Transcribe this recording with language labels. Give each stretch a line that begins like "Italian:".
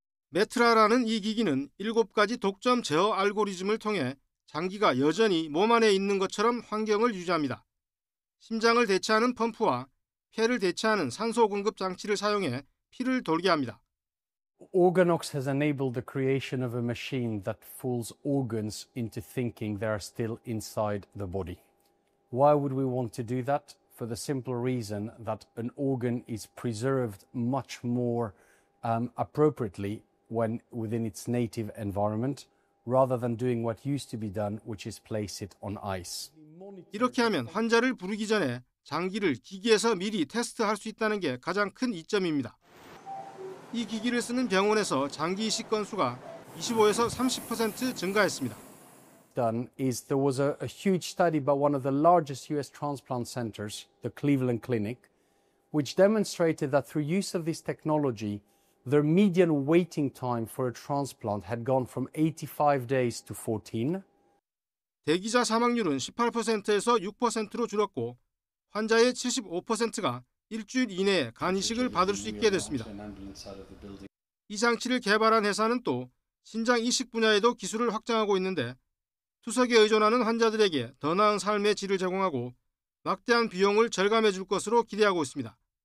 Korean: 메트라라는 이 기기는 7가지 독점 제어 알고리즘을 통해 장기가 여전히 몸 안에 있는 것처럼 환경을 유지합니다. 심장을 대체하는 펌프와 폐를 대체하는 산소 공급 장치를 사용해 피를 돌게 합니다.
English: Organox has enabled the creation of a machine that fools organs into thinking they are still inside the body. Why would we want to do that? For the simple reason that an organ is preserved much more appropriately when within its native environment, rather than doing what used to be done, which is place it on ice.
Korean: 이렇게 하면 환자를 부르기 전에 장기를 기기에서 미리 테스트할 수 있다는 게 가장 큰 이점입니다. 이 기기를 쓰는 병원에서 장기 이식 건수가 25에서 30% 증가했습니다.
English: Done is there was a huge study by one of the largest US transplant centers, the Cleveland Clinic, which demonstrated that through use of this technology, their median waiting time for a transplant had gone from 85 days to 14.
Korean: 대기자 사망률은 18%에서 6%로 줄었고 환자의 75%가 일주일 이내에 간 이식을 받을 수 있게 됐습니다. 이 장치를 개발한 회사는 또 신장 이식 분야에도 기술을 확장하고 있는데 투석에 의존하는 환자들에게 더 나은 삶의 질을 제공하고 막대한 비용을 절감해 줄 것으로 기대하고 있습니다.